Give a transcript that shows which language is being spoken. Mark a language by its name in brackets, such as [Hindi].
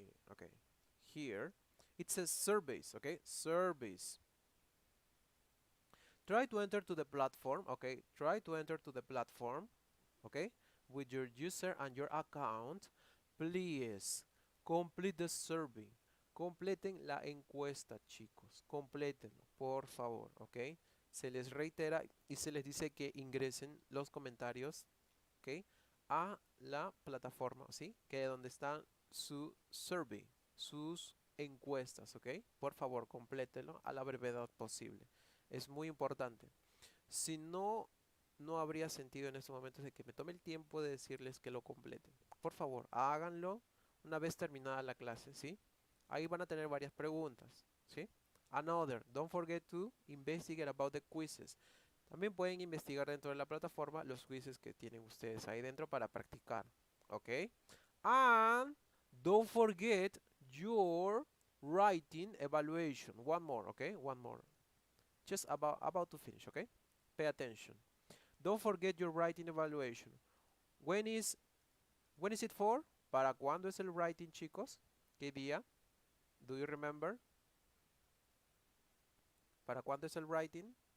[English] Okay, here it says surveys. Okay, surveys. Try to enter to the platform. Okay, try to enter to the platform. Okay, with your user and your account. Please complete the survey. [Spanish] Completen la encuesta, chicos. Complétenlo, por favor. Ok, se les reitera y se les dice que ingresen los comentarios, ok, a la plataforma, ¿sí? Que es donde está su survey, sus encuestas, ok. Por favor, complétenlo a la brevedad posible. Es muy importante. Si no, no habría sentido en estos momentos de que me tome el tiempo de decirles que lo completen. Por favor, háganlo una vez terminada la clase, ¿sí? Ahí van a tener varias preguntas, ¿sí? [English] Another, don't forget to investigate about the quizzes. [Spanish] También pueden investigar dentro de la plataforma los quizzes que tienen ustedes ahí dentro para practicar, ¿ok? [English] And don't forget your writing evaluation. One more, ¿ok? One more. Just about to finish, okay? Pay attention. Don't forget your writing evaluation. When is it for? [Spanish] ¿Para cuándo es el writing, chicos? ¿Qué día? [English] Do you remember? [Spanish] ¿Para cuándo es el writing?